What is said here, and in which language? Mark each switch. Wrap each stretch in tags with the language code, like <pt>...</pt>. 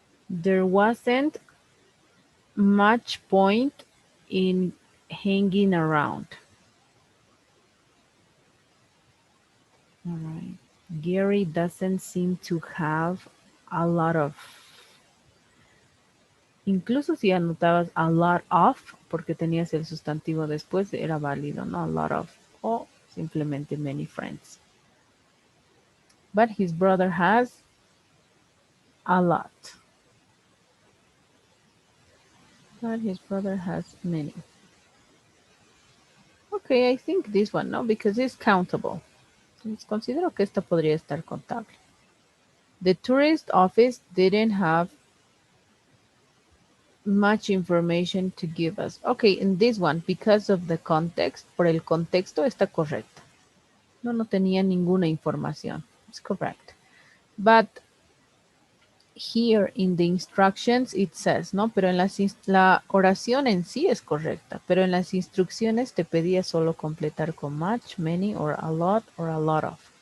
<en>There wasn't much point in hanging around. All right. Gary doesn't seem to have a lot of.</en> <es>Incluso si anotabas a lot of, porque tenías el sustantivo después, era válido, ¿no? A lot of. O simplemente</es> <en>many friends. But his brother has a lot. But his brother has many. Okay, I think this one, no, because it's countable.</en> <es>Entonces, considero que esta podría estar contable.</es> <en>The tourist office didn't have much information to give us. Okay, in this one, because of the context,</en> <es>por el contexto está correcta. No, no tenía ninguna información.</es> <en>It's correct. But here in the instructions it says, ¿no?</en> <es>Pero en la oración en sí es correcta, pero en las instrucciones te pedía solo completar con much, many, or a lot of.</es>